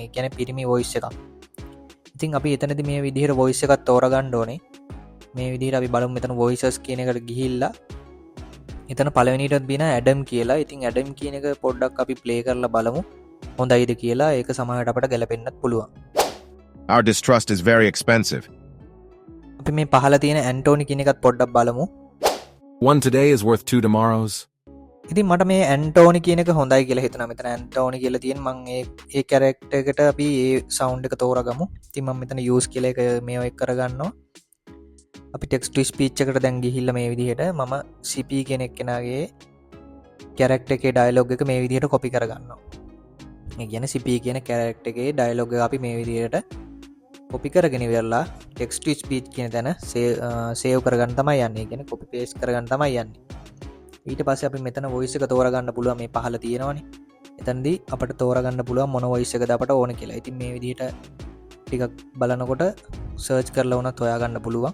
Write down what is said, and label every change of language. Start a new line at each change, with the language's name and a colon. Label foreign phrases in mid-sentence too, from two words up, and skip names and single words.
Sinhala: ඒ කියන්නේ පිරිමි වොයිස් එකක්. ඉතින් අපි එතනදී මේ විදිහට වොයිස් එකක් තෝරගන්න ඕනේ. මේ විදිහට අපි බලමු මෙතන voices කියන එකට ගිහිල්ලා එතන පළවෙනියටත් බින ඇඩම් කියලා. ඉතින් ඇඩම් කියන එක පොඩ්ඩක් අපි ප්ලේ කරලා බලමු හොඳයිද කියලා. ඒක සමහරට අපට ගැලපෙන්නත් පුළුවන්.
English: Our distrust is very expensive.
Sinhala: අපි මේ පහළ තියෙන ඇන්ටෝනි කියන එකත් පොඩ්ඩක් බලමු.
English: One today is worth two tomorrows.
Sinhala: ඉතින් මට මේ ඇන්ටෝනි කියන එක හොඳයි කියලා හිතුණා. මෙතන ඇන්ටෝනි කියලා තියෙන මම ඒ කැරක්ටර් එකට අපි ඒ සවුන්ඩ් එක තෝරගමු. ඉතින් මම මෙතන use කියලා එක මේව එක් කරගන්නවා. අපි
English: text to speech
Sinhala: එකට දැන් ගිහිල්ලා මේ විදිහට මම CP කියන එක්කෙනාගේ කැරක්ටර් එකේ ඩයලොග් එක මේ විදිහට copy කරගන්නවා. ඒ කියන්නේ CP කියන කැරක්ටර් එකේ ඩයලොග් එක අපි මේ විදිහට copy කරගෙන ඉවරලා
English: text to speech
Sinhala: කියන තැන save කරගන්න තමයි යන්නේ. ඒ කියන්නේ
English: copy paste
Sinhala: කරගන්න තමයි යන්නේ. ඊට පස්සේ අපි මෙතන voice එක තෝරගන්න පුළුවන්. මේ පහළ තියෙනවනේ. එතනදී අපිට තෝරගන්න පුළුවන් මොන voice එකද අපට ඕන කියලා. ඉතින් මේ විදිහට ටිකක් බලනකොට search කරලා වුණත් හොයාගන්න පුළුවන්.